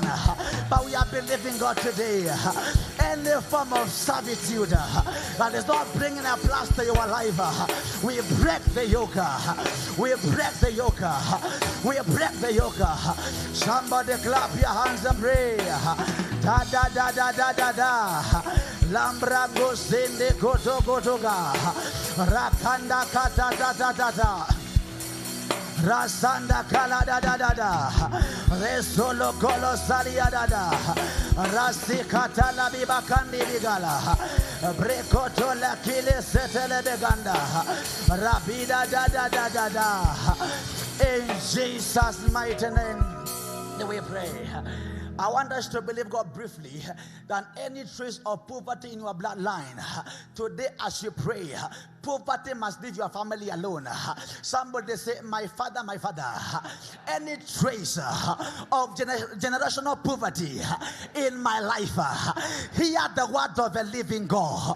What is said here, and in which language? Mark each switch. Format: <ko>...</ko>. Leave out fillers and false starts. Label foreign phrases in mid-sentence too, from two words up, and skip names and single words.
<en>But we are believing God today, any form of servitude that is not bringing a plus to your life, we break the yoke. Somebody clap your hands and pray. Da da da da da da da. Lambra go sende koto kotoga. Rakanda kata da da da da. Rasanda kala da da da da. Resolo kolo salia da da. Rasi kata la biba kandi bigala. Brekoto la kile setele beganda. Rabida da da da da da. In Jesus' mighty name, we pray. I want us to believe God briefly that any trace of poverty in your bloodline, today as you pray, poverty must leave your family alone. Somebody say, my father, any trace of generational poverty in my life, hear the word of a living God.</en>